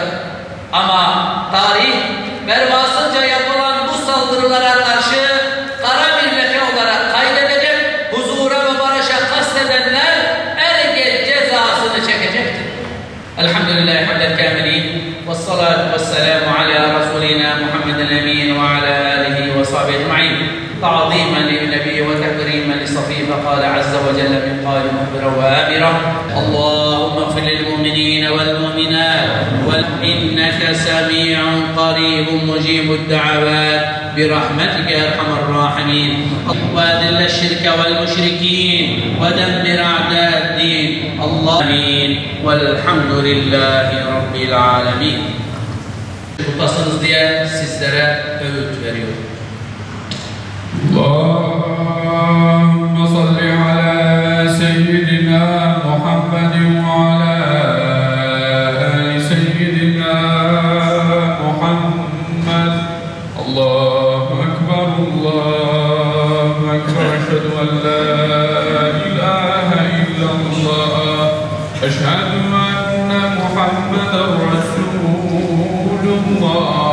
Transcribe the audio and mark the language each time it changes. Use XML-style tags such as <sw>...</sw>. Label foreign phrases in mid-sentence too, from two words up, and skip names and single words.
<tr>Ama tarih pervasızca yapılan bu saldırılara karşı kara bir leke olarak kaydedecek, huzura ve barışa kastedenler en geç cezasını çekecektir.</tr> <ar>الحمد لله حمد الكاملين والصلاة والسلام على رسولنا محمد الأمين وعلى آله وصحبه أجمعين. تعظيما للنبي وتكريما لصفيه فقال عز وجل من قال مخبرا وآمرا اللهم اغفر للمؤمنين والمؤمنات إنك سميع قريب مجيب الدعوات برحمتك يا أرحم الراحمين وأذل الشرك والمشركين ودمر أعداء الدين اللهم والحمد لله رب العالمين.</ar> <tr>Tutasınız diye sizlere öğüt veriyorum.</tr> <ar>اللهم صل على سيدنا محمد وعلى آل سيدنا محمد. الله أكبر الله أكبر أشهد أن لا إله إلا الله أشهد أن محمدا رسول الله.</ar>